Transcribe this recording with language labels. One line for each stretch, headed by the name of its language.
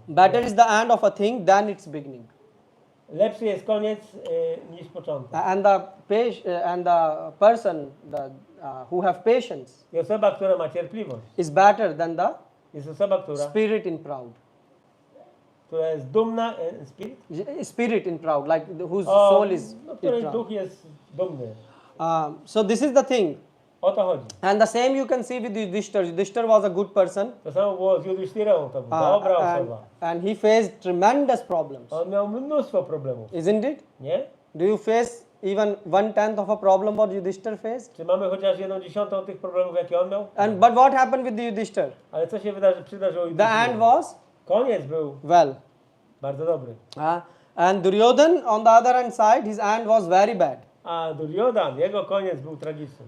English: Better is the end of a thing than its beginning.
Polish: Lepszy jest koniec niż początek.
English: And the person who have patience
Polish: I osoba, która ma cierpliwość,
English: is better than the
Polish: jest osoba, która
English: spirit in proud.
Polish: jest dumna,
English: Spirit in proud, like whose soul is
Polish: no,
English: in
Polish: której
English: proud.
Polish: duch jest dumny.
English: So this is the thing.
Polish: O to chodzi.
English: And the same you can see with Yudhishthir. Yudhishthir was a good person.
Polish: To samo było z Yudhishthirą, to była dobra osoba.
English: And he faced tremendous problems,
Polish: On miał mnóstwo problemów,
English: isn't it?
Polish: nie?
English: Do you face even 1/10 of a problem what Yudhishthir faced?
Polish: Czy mamy chociaż 1/10 tych problemów, jakie on miał?
English: But what happened with the Yudhishthir?
Polish: Ale co się przydarzyło
English: The
Polish: Yudhishthirze?
English: end was
Polish: Koniec był
English: well.
Polish: bardzo dobry.
English: And Duryodhan on the other hand side, his end was very bad.
Polish: A Duryodan, jego koniec był tragiczny.